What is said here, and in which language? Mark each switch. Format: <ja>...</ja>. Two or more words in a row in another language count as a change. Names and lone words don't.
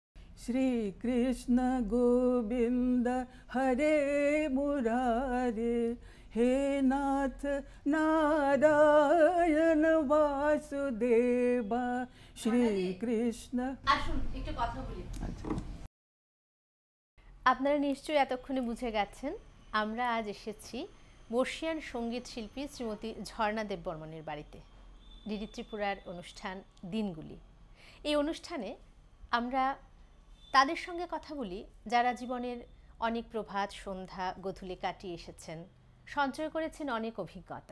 <sa>श्री कृष्ण गोविंद हरे मुरारे हे नाथ नारायण वासुदेवा श्री कृष्ण।</sa> <bn>আসুন একটু কথা বলি। আচ্ছা, আপনারা নিশ্চয়ই এতক্ষণে বুঝে গেছেন আমরা আজ এসেছি বর্ষিয়ান সঙ্গীত শিল্পী শ্রীমতী ঝর্ণা দেববর্মনের বাড়িতে। ডিডি ত্রিপুরার অনুষ্ঠান দিনগুলি, এই অনুষ্ঠানে আমরা তাদের সঙ্গে কথা বলি যারা জীবনের অনেক প্রভাত সন্ধ্যা গোধূলি কাটিয়ে এসেছেন, সঞ্চয় করেছেন অনেক অভিজ্ঞতা।</bn>